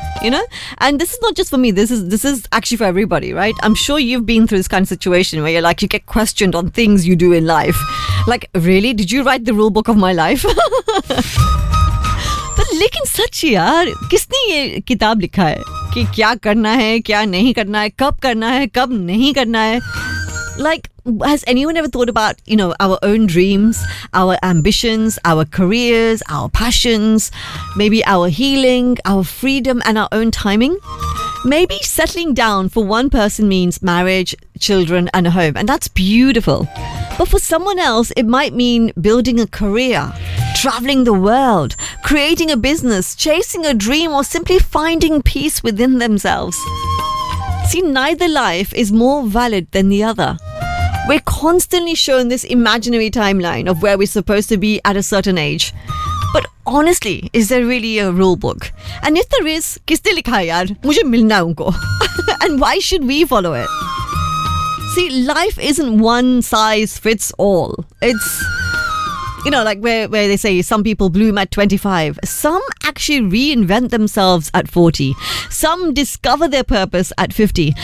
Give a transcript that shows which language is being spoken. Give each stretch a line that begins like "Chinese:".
English: You know? And this is not just for me. This is actually for everybody, right? I'm sure you've been through this kind of situation where you're like, you get questioned on things you do in life. Like, really? Did you write the rule book of my life?
Hindi: But लेकिन सच यार, किसने ये किताब लिखा है? कि क्या करना है, क्या नहीं करना है, कब करना है, कब नहीं करना है?
English: Like, has anyone ever thought about, you know, our own dreams, our ambitions, our careers, our passions, maybe our healing, our freedom and our own timing? Maybe settling down for one person means marriage, children and a home. And that's beautiful. But for someone else, it might mean building a career, traveling the world, creating a business, chasing a dream or simply finding peace within themselves. See, neither life is more valid than the other. We're constantly shown this imaginary timeline of where we're supposed to be at a certain age. But honestly, is there really a rule book? And if there is,
Hindi: किसने लिखा है यार? मुझे मिलना है उनको.
English: And why should we follow it? See, life isn't one size fits all. It's, you know, like where they say some people bloom at 25. Some actually reinvent themselves at 40. Some discover their purpose at 50.